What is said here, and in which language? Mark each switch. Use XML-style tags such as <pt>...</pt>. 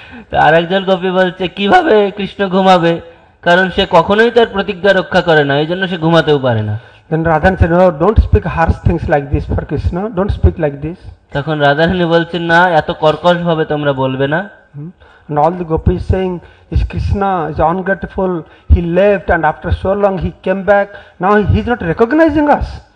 <bn>তো আরেকজন গোপী বলছে, কিভাবে কৃষ্ণ ঘুমাবে, কারণ সে কখনোই তার প্রতিজ্ঞা রক্ষা করে না, এই জন্য সে ঘুমাতেও পারে না।</bn> <en>Then Radhan said, no, don't speak harsh things like this for Krishna. Don't speak like this.</en> <bn>তখন রাধারানী বলছেন, না, এত কর্কশ ভাবে তোমরা বলবে না।</bn> <en>And all the gopis saying, is Krishna is ungrateful, he left and after so long he came back, now he is not recognizing us.</en>